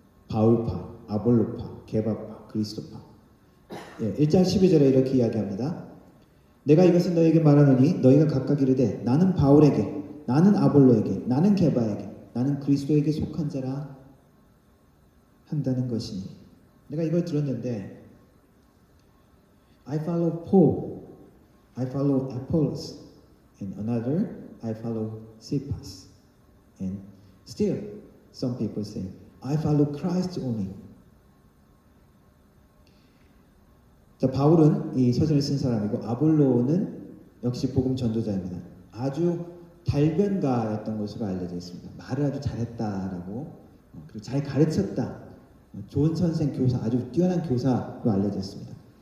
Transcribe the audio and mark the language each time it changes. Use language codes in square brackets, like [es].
[ko] 바울파, 아볼로파, 게바파, 그리스도파. 1장 12절에 이렇게 이야기합니다. 내가 이것을 너에게 말하노니 너희가 각각 이르되 나는 바울에게, 나는 아볼로에게, 나는 게바에게, 나는 그리스도에게 속한 자라 한다는 것이니. 내가 이걸 들었는데 [en] I follow Paul, I follow Apollos, and another I follow Cephas, and still some people say I follow Christ only. [ko] 자, 바울은 이 서신을 쓴 사람이고 아볼로는 역시 복음 전도자입니다. 아주 달변가였던 것으로 알려져 있습니다. 말을 아주 잘했다라고, 그리고 잘 가르쳤다, 좋은 선생, 교사, 아주 뛰어난 교사로 알려져 있습니다.